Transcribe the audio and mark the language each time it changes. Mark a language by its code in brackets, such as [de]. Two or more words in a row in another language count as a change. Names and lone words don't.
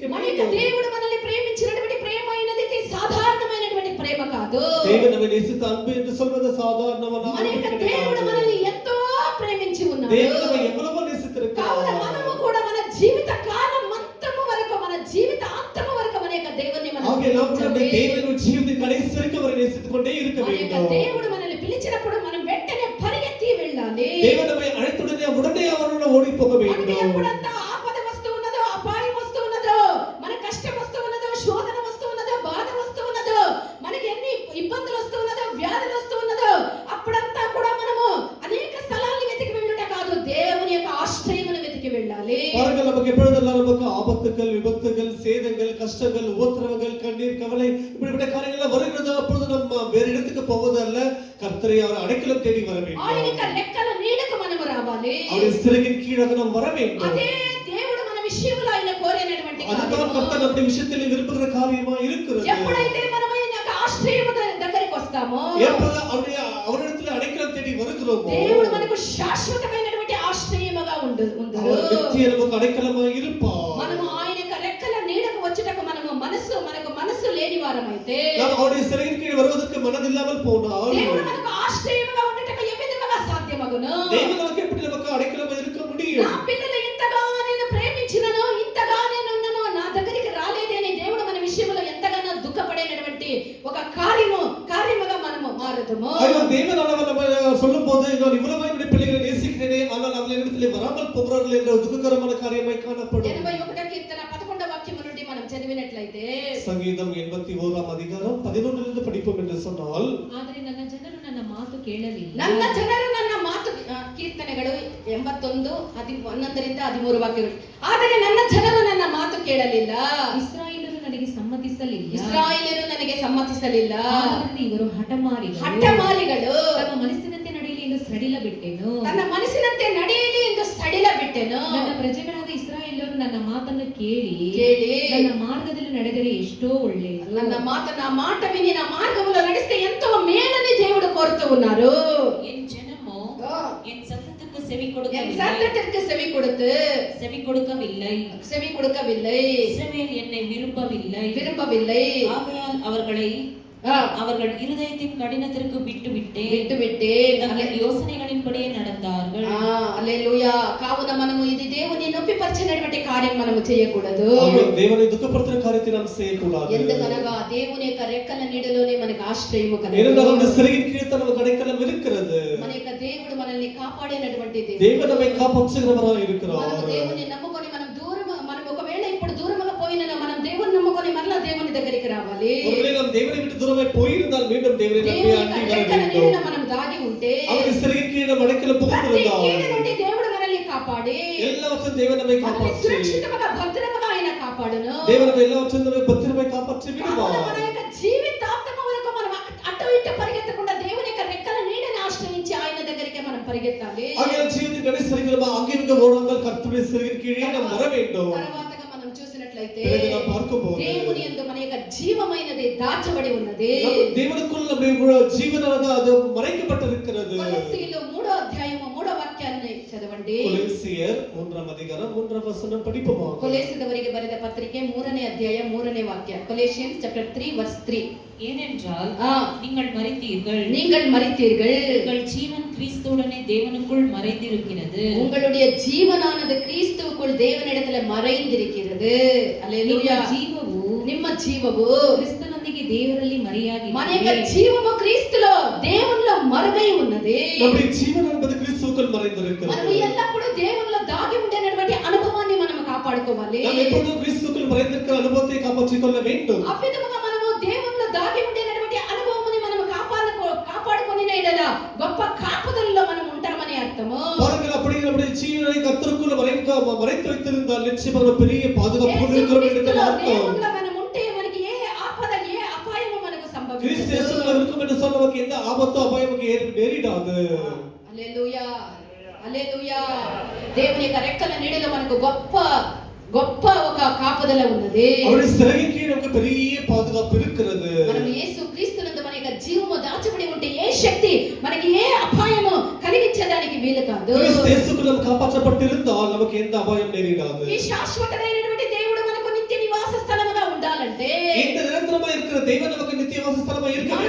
[te] మన యొక్క [ta] வேண்டும். [te] దేవుడు మనల్ని ప్రేమించినటువంటి ప్రేమ అయినది ఇది సాధారణమైనటువంటి ప్రేమ కాదు. [ta] தேவன் நம்மை நேசித்த அன்பு என்று சொல்வது சாதாரணமான [te] మన [ta] அன்பு [te] యొక్క [ta] கிடையாது. [te] దేవుడు మనల్ని ఎంతో ప్రేమించి ఉన్నాడు. [ta] தேவன் நம்மை எவ்வளவோ [te] కావున [ta] நேசித்திருக்கிறார். [te] మనము కూడా మన జీవిత కాలం అంతము వరకు, మన జీవిత అంతము వరకు మన యొక్క దేవుణ్ణి మనం [ta] ஆகிய நாம் நம்முடைய [te] ప్రేమించాలి. [ta] தேவனுடைய ஜீவிதத்தின் கடைசி வரைக்கும் அவரை நேசித்துக் கொண்டே இருக்க [te] మన యొక్క [ta] வேண்டும். [te] దేవుడు మనల్ని పిలిచినప్పుడు మనం వెంటనే పరిగెత్తి వెళ్ళాలి. [ta] தேவன் நம்மை அழைத்துடனே உடனே அவரோட ஓடி போக [te] మనకి [ta] வேண்டும். [te] ఎప్పుడంతా ఆపద వస్తూ ఉన్నదో, అపాయం వస్తూ ఉన్నదో, మన కష్టం వస్తూ ఉన్నదో, శోధన వస్తూ ఉన్నదో, బాధ వస్తూ ఉన్నదో, మనకి ఎన్ని ఇబ్బందులు వస్తూ ఉన్నదో, వ్యాధులు వస్తూ ఉన్నదో, అప్పుడంతా కూడా మనము అనేక స్థలాల్ని వెతికి వెళ్ళుట కాదు, దేవుని యొక్క ఆశ్రయమును వెతికి వెళ్ళాలి. [ta] பாருங்கள், நமக்கு எப்பொழுதெல்லாம் நமக்கு ஆபத்துகள், விபத்துகள், சேதங்கள், கஷ்டங்கள், உபத்திரவங்கள், கண்ணீர், கவலை இப்படிப்பட்ட காரியங்கள் எல்லாம் வருகிறது, அப்பொழுது நம்ம வேறு இடத்துக்கு போவதல்ல, கர்த்தரை அவர் அடைக்கலம் தேடி வர வேண்டும். [te] ఆయన యొక్క రెక్కల నీడకు మనము రావాలి. [ta] அவருடைய சிறகின் கீழாக நாம் வர வேண்டும். [te] అదే దేవుడు మన విషయంలో ఆయన కోరినటువంటి [ta] அதுதான் [te] కార్యము. [ta] கர்த்தர் நம்முடைய விஷயத்தில் விரும்புகிற காரியமா இருக்கிறது. [te] ఎప్పుడైతే మనము ఆయన యొక్క ఆశ్రయము దగ్గరికి వస్తామో, [ta] எப்பொழுது அவரிடத்தில் அடைக்கலம் தேடி வருகிறோமோ, [te] దేవుడు మనకు శాశ్వతమైనటువంటి ఆశ్రయముగా ఉండును. [ta] அவர் நித்திய நமக்கு அடைக்கலமாக இருப்பார். [te] మనము ఆయన యొక్క రెక్కల నీడకు వచ్చుటకు మనకు మనసు లేని వారమైతే, [ta] நாம் அவருடைய சிறகின் கீழ் வருவதற்கு மனதில்லாமல் போனால், [te] దేవుడు మనకు ఆశ్రయముగా ఉండటకు ఏ విధముగా సాధ్యమగును? [ta] தேவன் நமக்கு எப்படி நமக்கு அடைக்கலமாக இருக்க முடியும்? [te] నా పిల్లలు ఇంతగా నేను ప్రేమించినను, ఇంతగా నేను ఉన్నను, నా దగ్గరికి రాలేదే అని దేవుడు మన విషయంలో ఎంతగానో దుఃఖపడేటటువంటి ఒక కార్యముగా మనము మారుతాము. [ta] ஐயோ, தேவனானவர் நம்ம சொல்லும்போது நான் இவ்வளவு என்னுடைய பிள்ளைகளை நேசிக்கிறேனே, ஆனால் அவர்கள் என்னிடத்தில் வராமல் போகிறார்கள் என்ற துக்ககரமான காரியமாய் காணப்படும். [te] 81వ కీర్తన 11వ వాక్యము నుండి మనం చదివినట్లయితే, [ta] சங்கீதம் 81ஆம் அதிகாரம் 11 படிப்போம் என்று சொன்னால், [kn] ಆದರೆ ನನ್ನ ಜನರು ನನ್ನ ಮಾತು ಕೇಳಲಿಲ್ಲ. ನನ್ನ ಜನರು ನನ್ನ ಮಾತು, ಕೀರ್ತನೆಗಳು 81 11ರಿಂದ 13 ವಾಕ್ಯಗಳು. ಆದರೆ ನನ್ನ ಜನರು ನನ್ನ ಮಾತು ಕೇಳಲಿಲ್ಲ, ಇಸ್ರಾಯೇಲರು ನನಗೆ ಸಮ್ಮತಿಸಲಿಲ್ಲ. ಇಸ್ರಾಯೇಲರು ನನಗೆ ಸಮ್ಮತಿಸಲಿಲ್ಲ. ಆದ್ದರಿಂದ ಇವರು ಹಠಮಾರಿಗಳು. ತಮ್ಮ ಮನಸ್ಸಿನಂತೆ ನಡೆಯಲಿ ಎಂದು ಸಡಿಲ ಬಿಟ್ಟೆನು. ತನ್ನ ಮನಸ್ಸಿನಂತೆ ನಡೆಯಲಿ ಎಂದು ಸಡಿಲ ಬಿಟ್ಟೆನು. ನನ್ನ ಪ್ರಜೆಗಳಾದ ಇಸ್ರಾಯೇಲರು ನನ್ನ ಮಾತನ್ನು ಕೇಳಿ ನನ್ನ ಮಾರ್ಗದಲ್ಲಿ ನಡೆದರೆ ಎಷ್ಟೋ ಒಳ್ಳೆಯದು. [te] నా మాట విని నా మార్గములో నడిస్తే ఎంతో మేలని దేవుడు కోరుతూ ఉన్నారు. [ta] என் ஜனமோ என் சத்தத்துக்கு என் சத்தத்திற்கு செவி கொடுத்து செவி கொடுக்கவில்லை. இஸ்ரவேல் என்னை விரும்பவில்லை. ஆகையால் அவர்கள் இருதயத்தின் கடினத்திற்கு விட்டுவிட்டேன். தங்கள் யோசனைகளின்படியே நடந்தார்கள். [te] హల్లెలూయా. కావున మనము ఇది దేవుని నొప్పిపరిచినటువంటి కార్యం మనము చేయకూడదు. దేవుని దుఃఖపరిచిన [ta] కార్యத்தை நாம் செய்யக்கூடாது. [te] ఎందుకనగా దేవుని యొక్క రెక్కల నీడలోనే మనకు ఆశ్రయము కలదు. [ta] ஏனென்றால் அந்த சிறகின் கீழ் நமக்கு அடைக்கலம் இருக்கிறது. [te] మన యొక్క దేవుడు మనల్ని కాపాడేటటువంటి [ta] దేవుడు நம்மை காப்பாற்றுகிறவராய் இருக்கிறார். [te] మనం దేవుని నమ్ముకొని మనం ఒకవేళ ఇప్పుడు దూరముగా పోయినా మనం దేవుని నమ్ముకొని మరలా దేవుని దగ్గరికి రావాలి. [ta] ஒருவேளை நாம் தேவனை விட்டு தூரமாய் போயிருந்தால் மீண்டும் தேவனை நம்பி அண்டி வர வேண்டும். [te] మనం దాగి ఉంటే [ta] அவருடைய சிறகின் கீழ் நாம் அடைக்கலம் புகுந்திருந்தால் [te] దేవుడు మనల్ని కాపాడుతాడు. కాపాడి [ta] எல்லாவற்றையும் தேவன் நம்மை [te] మనల్ని [ta] காப்பாற்றி [te] సురక్షితముగా భద్రముగా ఆయన కాపాడును. [ta] தேவன் நம்ம எல்லாவற்றையும் நம்மை பத்திரமாய் காப்பாற்றி விடுவார். [te] కావున మన యొక్క జీవితాంతము వరకు మనం అటు ఇటు పరిగెత్తకుండా దేవుని యొక్క రెక్కల నీడని ఆశ్రయించి ఆయన దగ్గరికి మనం పరిగెత్తాలి. [ta] ஆகிய ஜீவித்தின் கடைசி வரைக்கும் நம்ம அங்கே இங்கே ஓடாமல் கர்த்தருடைய சிறகின் கீழே நாம் வர வேண்டும். [te] తర్వాతగా మనం చూసినట్లయితే [ta] பிறகு நாம் பார்க்கும்போது [te] దేవుని యందు మన యొక్క జీవమైనది దాచబడి ఉన్నది. [ta] தேவனுக்குள் நம்முடைய ஜீவனானது அது மறைக்கப்பட்டிருக்கிறது. [te] కొలస్సీయులు 3వ అధ్యాయము 3వ వాక్యాన్ని చదవండి. [ta] கொலோசியர் 3వ அதிகாரம் 3వ வசனம் படிப்போமா? [kn] ಕೊಲೆಸಿದವರಿಗೆ ಬರೆದ ಪತ್ರಿಕೆ 3ನೇ ಅಧ್ಯಾಯ 3ನೇ ವಾಕ್ಯ. [en] Colossians chapter 3 verse 3. [ta] ஏனென்றால் நீங்கள் மரித்தீர்கள், நீங்கள் மரித்தீர்கள், உங்கள் ஜீவன் கிறிஸ்துவுடனே தேவனுக்குள் மறைந்திருக்கிறது. உங்களுடைய ஜீவனானது கிறிஸ்துவுக்குள் தேவனிடத்தில் மறைந்திருக்கிறது. அல்லேலூயா. [kn] ಜೀವವು ನಿಮ್ಮ ಜೀವವು ಕ್ರಿಸ್ತನೊಂದಿಗೆ ದೇವರಲ್ಲಿ ಮರೆಯಾಗಿದೆ. [te] మన యొక్క జీవము క్రీస్తులో దేవునిలో మరుగై ఉన్నది. [ta] நம்முடைய ஜீவன் என்பது கிறிஸ்துவுக்குள் மறைந்திருக்கிறது. [te] మనం ఎల్లప్పుడూ దేవునిలో దాగి ఉండేటువంటి అనుభవాన్ని మనం కాపాడుకోవాలి. [ta] நாம் எப்பொழுதும் கிறிஸ்துவுக்குள் மறைந்திருக்கிற அனுபவத்தை காப்பாற்றிக் கொள்ள வேண்டும். [te] ఆ విధముగా మనము దేవునిలో దాగి ఉండేటువంటి అనుభవముని మనం కాపాడుకొనిన ఎడల గొప్ప కాపుదలలో మనం ఉంటామని అర్థము. [ta] பாருங்கள், அப்படி நம்முடைய ஜீவனை கர்த்தருக்குள்ள மறைத்து வைத்திருந்தால் நிச்சயமாக பெரிய பாதுகாப்பு இருக்கிறோம் என்று அர்த்தம். [te] దేవునిలో మనం ఉంటే మనకి ఏ ఆపద ఏ అపాయము మనకు సంభవించదు. [ta] கிறிஸ்து இயேசுவுக்குள்ள இருக்கும் என்று சொன்ன நமக்கு எந்த ஆபத்தோ அபாயமும் நேரிடாது. [te] హల్లెలూయా, హల్లెలూయా. దేవుని యొక్క రెక్కల నీడలో మనకు గొప్ప ఒక కాపుదల ఉన్నది. [ta] அவருடைய சிறகின் கீழ் நமக்கு பெரிய பாதுகாப்பு இருக்கிறது. [te] మనం యేసు క్రీస్తునందు మన యొక్క జీవము దాచబడి ఉంటే ఏ శక్తి మనకి ఏ అపాయము కలిగించడానికి వీలు కాదు. [ta] கிறிஸ்து இயேசுக்குள்ள நாம் காப்பாற்றப்பட்டிருந்தால் நமக்கு எந்த அபாயம் நேரிடாது. [te] ఈ శాశ్వతమైనటువంటి దేవుడు మనకు నిత్య నివాస స్థలముగా ఉండాలంటే [ta] இந்த நிரந்தரமா இருக்கிற தெய்வம் நமக்கு நித்திய வாச ஸ்தலமா இருக்க வேண்டும்